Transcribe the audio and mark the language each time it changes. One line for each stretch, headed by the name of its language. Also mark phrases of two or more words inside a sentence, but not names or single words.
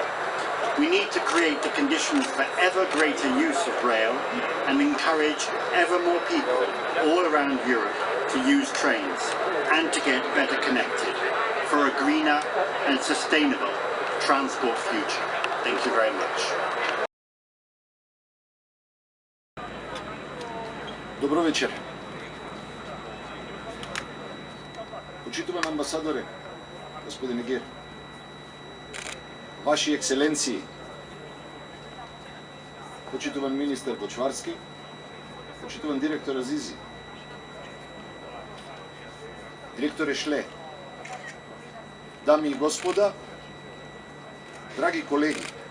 English: We need to create the conditions for ever greater use of rail and encourage ever more people all around Europe to use trains and to get better connected for a greener and sustainable transport future. Thank you very much.
Macedonian: Добро вечер. Почитуван амбасадоре, господин Егер. Ваши екселенции, почитуван министер Бочварски, почитуван директор Азизи, директоре Шле, дами и господа, драги колеги,